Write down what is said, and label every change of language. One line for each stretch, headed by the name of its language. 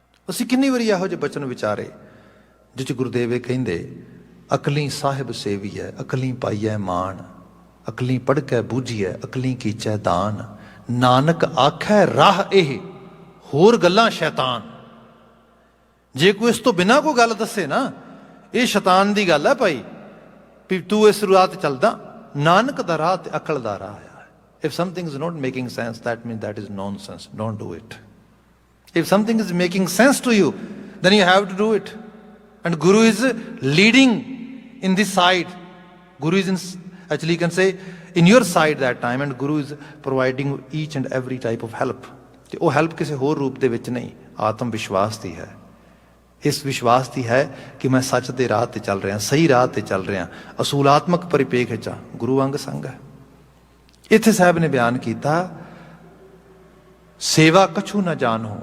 Punjabi: ਅਸੀਂ ਕਿੰਨੀ ਵਾਰੀ ਇਹੋ ਜਿਹੇ ਬਚਨ ਵਿਚਾਰੇ ਜਿਹ 'ਚ ਗੁਰਦੇਵ ਇਹ ਕਹਿੰਦੇ ਅਕਲੀ ਸਾਹਿਬ ਸੇਵੀਐ ਅਕਲੀ ਪਾਈਐ ਮਾਣ, ਅਕਲੀ ਪੜ੍ਹ ਕੇ ਬੂਝੀਐ ਅਕਲੀ ਕੀਚੈ ਦਾਨ, ਨਾਨਕ ਆਖੈ ਰਾਹ ਇਹ ਹੋਰ ਗੱਲਾਂ ਸ਼ੈਤਾਨ। ਜੇ ਕੋਈ ਇਸ ਤੋਂ ਬਿਨਾਂ ਕੋਈ ਗੱਲ ਦੱਸੇ ਨਾ, ਇਹ ਸ਼ੈਤਾਨ ਦੀ ਗੱਲ ਹੈ ਭਾਈ, ਵੀ ਤੂੰ ਇਸ ਰਾਹ ਤੇ ਚੱਲਦਾ। ਨਾਨਕ ਦਾ ਰਾਹ ਤੇ ਅਕਲ ਦਾ ਰਾਹ ਆ।
English: If something is not making sense, that means that is nonsense. Don't do it. If something is making sense to you, then you have to do it. And Guru is leading in this side. Guru is actually you can say in your side that time, and Guru is providing each and every type of help.
Punjabi: ਤੇ ਉਹ help ਕਿਸੇ ਹੋਰ ਰੂਪ ਦੇ ਵਿੱਚ ਨਹੀਂ, ਆਤਮ ਵਿਸ਼ਵਾਸ ਦੀ ਹੈ। ਇਸ ਵਿਸ਼ਵਾਸ ਦੀ ਹੈ ਕਿ ਮੈਂ ਸੱਚ ਦੇ ਰਾਹ ਤੇ ਚੱਲ ਰਿਹਾ, ਸਹੀ ਰਾਹ ਤੇ ਚੱਲ ਰਿਹਾ, ਅਸੂਲਾਤਮਕ ਪਰਿਪੇਖ ਵਿੱਚ ਗੁਰੂ ਅੰਗ ਸੰਗ ਹੈ। ਇੱਥੇ ਸਾਹਿਬ ਨੇ ਬਿਆਨ ਕੀਤਾ ਸੇਵਾ ਕਛੂ ਨਾ ਜਾਣੋ।